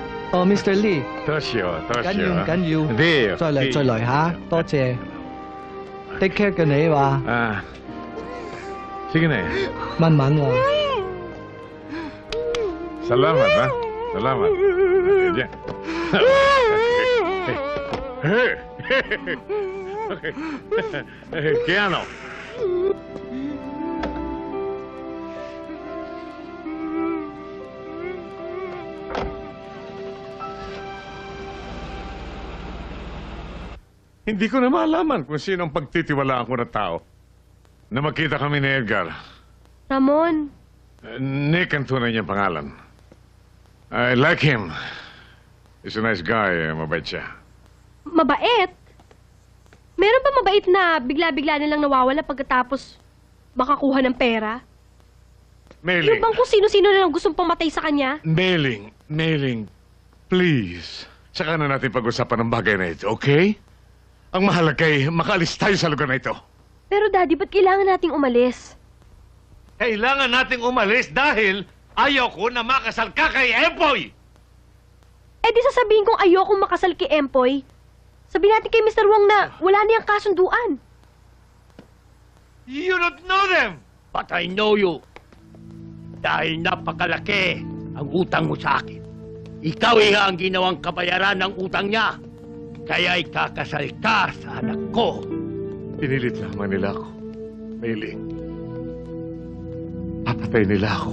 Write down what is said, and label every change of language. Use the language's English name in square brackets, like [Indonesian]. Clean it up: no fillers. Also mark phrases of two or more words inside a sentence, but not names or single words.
[English] Oh, Mr. Lee. [Cantonese] 多謝，多謝。緊要。啲，再嚟再嚟嚇，多謝。 [English] Take care [Cantonese] 嘅你話。 [Filipino] 啊，sige na. [Cantonese] 慢慢話。 [Filipino] Salamat, ha? Salamat. Diyan. Kaya ano? Hindi ko na malaman kung sino ang pagtitiwalaan ko na tao. Na makita kami ni Edgar. Ramon, Nick ang tunay niyang pangalan. [English] I like him. He's a nice guy. [Filipino] Mabait siya. mabait. Meron ba mabait na bigla-bigla nilang nawawala pagkatapos makakuha ng pera? Mailing. Yung bang kung sino-sino na lang gustong pamatay sa kanya? Mailing, please. Saka na natin pag-usapan ng bagay na ito, okay? Ang mahalaga ay makaalis tayo sa lugar na ito. Pero Daddy, ba't kailangan nating umalis? Kailangan nating umalis dahil ayaw ko na makasal ka kay Empoy! Eh di sasabihin kong ayokong makasal kay Empoy. Sabihin natin kay Mr. Wong na wala niyang kasunduan. [English] You don't know them! But I know you. [Filipino] Dahil napakalaki ang utang mo sa akin. Ikaw ang ginawang kabayaran ng utang niya. Kaya ikakasal ka sa anak ko. Pinilit lamang nila ako. Mailing. Papatay nila ako.